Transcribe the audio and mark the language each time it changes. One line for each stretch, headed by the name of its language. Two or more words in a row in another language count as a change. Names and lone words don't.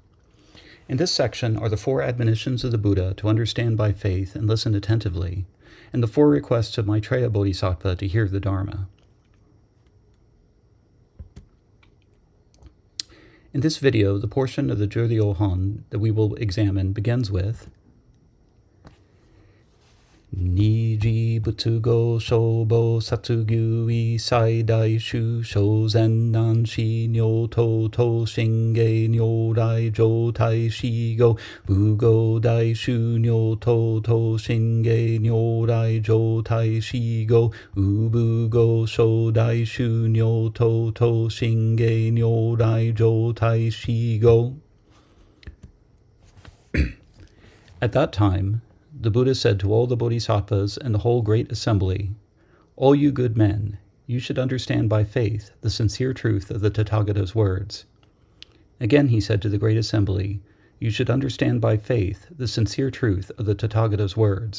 English: In this section are the 4 admonitions of the Buddha to understand by faith and listen attentively, and the 4 requests of Maitreya Bodhisattva to hear the Dharma. In this video, the portion of the Juryo-hon that we will examine begins with
Japanese: 爾時仏告諸菩薩及一切大衆 諸善男子 汝等当信解如来誠諦之語 復告大衆 汝等当信解如来誠諦之語 又復告諸大衆 汝等当信解如来誠諦之語.
English: At that time, the Buddha said to all the bodhisattvas and the whole great assembly, "All you good men, you should understand by faith the sincere truth of the Tathagata's words." Again he said to the great assembly, "You should understand by faith the sincere truth of the Tathagata's words."